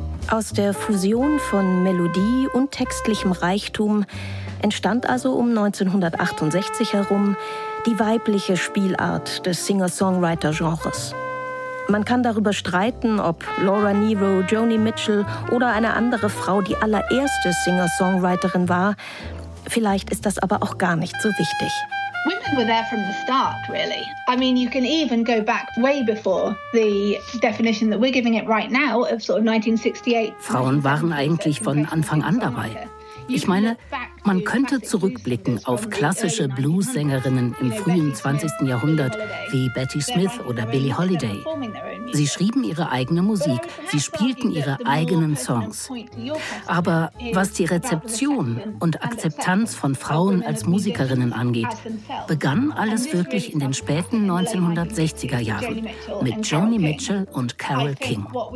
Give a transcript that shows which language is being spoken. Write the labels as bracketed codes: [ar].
[de] Aus der Fusion von Melodie und textlichem Reichtum entstand also um 1968 herum die weibliche Spielart des Singer-Songwriter-Genres. Man kann darüber streiten, ob Laura Nero, Joni Mitchell oder eine andere Frau die allererste Singer-Songwriterin war. Vielleicht ist das aber auch gar nicht so wichtig. [en] Women were there from the start, really. I mean, you can even go back way before the definition that we're giving it right now of sort of 1968. [de] Frauen waren eigentlich von Anfang an dabei. Ich meine, man könnte zurückblicken auf klassische Blues-Sängerinnen im frühen 20. Jahrhundert wie Betty Smith oder Billie Holiday. Sie schrieben ihre eigene Musik, sie spielten ihre eigenen Songs. Aber was die Rezeption und Akzeptanz von Frauen als Musikerinnen angeht, begann alles wirklich in den späten 1960er Jahren mit Joni Mitchell und Carole King.